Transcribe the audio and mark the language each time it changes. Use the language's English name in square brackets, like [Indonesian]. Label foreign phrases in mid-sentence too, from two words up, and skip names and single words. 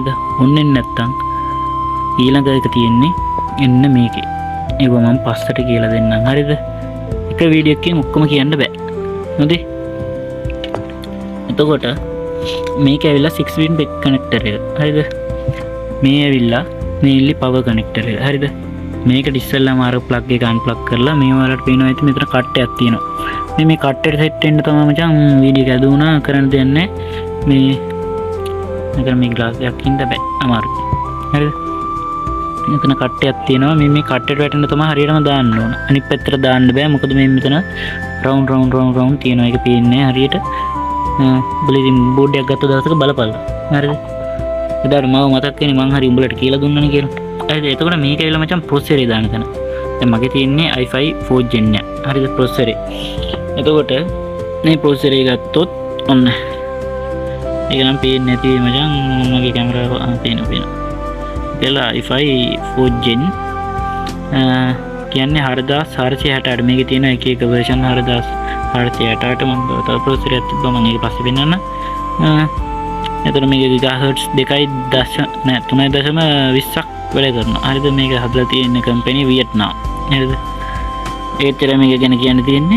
[Sinhala] ඔන් වෙන්නේ නැත්තම් ඊළඟ එක තියෙන්නේ එන්න මේකේ. ඒක මම පස්සට කියලා දෙන්නම්. හරිද? එක වීඩියෝ එකකින් ඔක්කොම කියන්න බෑ. හරිද? එතකොට මේක ඇවිල්ලා [English] 6 pin back connector [Sinhala] එක. හරිද? මේ ඇවිල්ලා [English] mainly power connector [Sinhala] එක. හරිද? මේකට ඉස්සෙල්ලාම අර plug එක unplug කරලා මේ වලට පේනවා ඇති මෙතන කට්ටයක් තියෙනවා. මේ කට්ටේට සෙට් වෙන්න තමයි මචං වීඩියෝ එක ඇදුණා කරන්න දෙන්නේ. මේ මෙතන මේ ග්ලාස් එකක් ඉන්න බෑ අමාරුයි. හරිද? මෙතන කට්ටයක් තියෙනවා. මේ කට්ටේට වැටෙන්න තමයි හරියටම දාන්න ඕන. අනිත් පැත්තට දාන්න බෑ. මොකද මේ මෙතන round තියෙනවා. ඒක පේන්නේ හරියට. බලයින් බෝඩ් එකක් ගත්ත දවසක බලපල්ලා. හරිද? එදාට මම මතක් වෙන්නේ මං හරි උඹලට කියලා දුන්නනේ කියලා. හරිද? එතකොට මේක ඇවිල්ලා මචං ප්‍රොසෙසර් එක දාන තැන. දැන් මගේ තියෙන්නේ i5 4th gen එක. හරිද? ප්‍රොසෙසර් එක. එතකොට මේ ප්‍රොසෙසර් එක ගත්තොත් ඔන්න. ඒක නම් පේන්නේ නැති මචං මගේ කැමරාව පේනවා. කියලා i5 4th gen කියන්නේ 4468 මේකේ තියෙන එක එක version 4468 මම තව ප්‍රොසෙසර් එකක් තිබ්බා මම ඒක පස්සේ පෙන්නන්න. එතන මේක GHz 3.20ක් වැඩ කරනවා. හරිද? මේක හදලා තියෙන කම්පැනි වියට්නාම්. හරිද? ඒතර මේක ගැන කියන්න තියෙන්නේ.